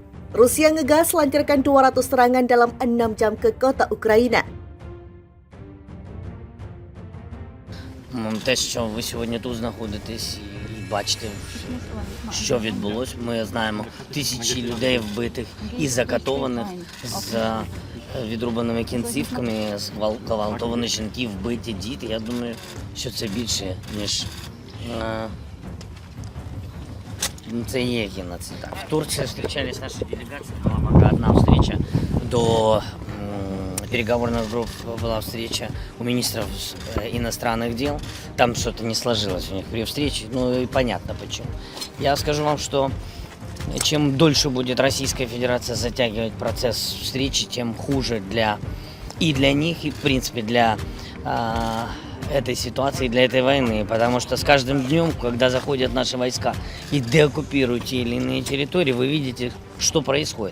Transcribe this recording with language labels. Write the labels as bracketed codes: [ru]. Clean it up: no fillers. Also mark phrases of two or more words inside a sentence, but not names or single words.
[id] Rusia ngegas lancarkan 200 serangan dalam 6 jam ke kota Ukraina. [uk] Те, що ви сьогодні тут знаходитесь і бачите, що відбулося, ми знаємо тисячі людей вбитих і закатованих з відрубаними кінцівками, зґвалтовані жінки, вбиті діти. Я думаю, що це більше, ніж це є геноцид. [ru] В Турции встречались наши делегации, была пока одна встреча до переговорных групп, была встреча у министров иностранных дел. Там что-то не сложилось у них при встрече, ну и понятно почему. Я скажу вам, что чем дольше будет Российская Федерация затягивать процесс встречи, тем хуже для них, и в принципе для этой ситуации, для этой войны, потому что с каждым днем, когда заходят наши войска и деоккупируют те или иные территории, вы видите, что происходит.